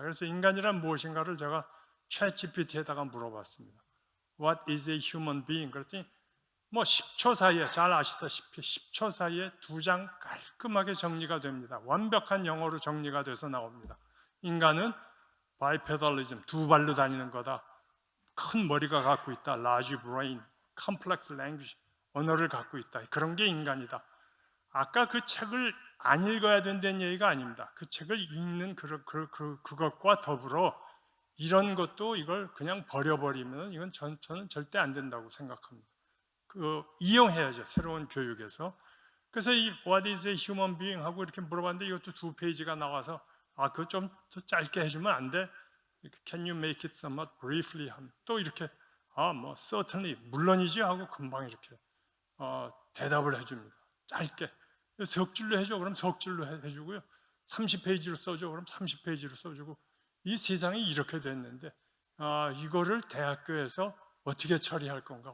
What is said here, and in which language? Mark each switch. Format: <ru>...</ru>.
<ko>그래서 인간이란 무엇인가를 제가 챗GPT에다가 물어봤습니다.</ko> <en>What is a human being?</en> <ko>그랬더니 뭐 10초 사이에, 잘 아시다시피 10초 사이에 2장 깔끔하게 정리가 됩니다. 완벽한 영어로 정리가 돼서 나옵니다. 인간은 바이페달리즘, 2발로 다니는 거다. 큰 머리가 갖고 있다.</ko> <en>large brain, complex language,</en> <ko>언어를 갖고 있다. 그런 게 인간이다. 아까 그 책을 안 읽어야 된다는 얘기가 아닙니다. 그 책을 읽는 그것과 더불어 이런 것도 이걸 그냥 버려버리면 이건 저는 절대 안 된다고 생각합니다. 이용해야죠. 새로운 교육에서. 그래서 이</ko> <en>What is a human being?</en> <ko>하고 이렇게 물어봤는데 이것도 2페이지가 나와서 그거 좀 더 짧게 해주면 안 돼?</ko> <en>Can you make it somewhat briefly?</en> <ko>또 이렇게 뭐 certainly 물론이지 하고 금방 이렇게 대답을 해줍니다. 짧게. 석 줄로 해줘. 그럼 석 줄로 해주고요. 30페이지로 써줘. 그럼 30페이지로 써주고. 이 세상이 이렇게 됐는데 이거를 대학교에서 어떻게 처리할 건가?</ko>